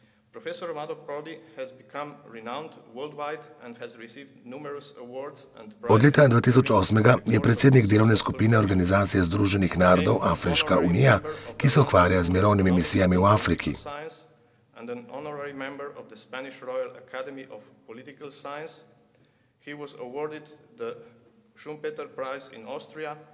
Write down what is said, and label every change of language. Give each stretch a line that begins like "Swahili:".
English: Professor Romano Prodi has become renowned worldwide and has received numerous awards and prizes.
Slovenian: Od leta 2008 je predsednik delovne skupine Organizacije združenih narodov Afriška unija, ki se ukvarja z mirovnimi misijami v Afriki.
English: And an honorary member of the Spanish Royal Academy of Political Science. He was awarded the Schumpeter Prize in Austria.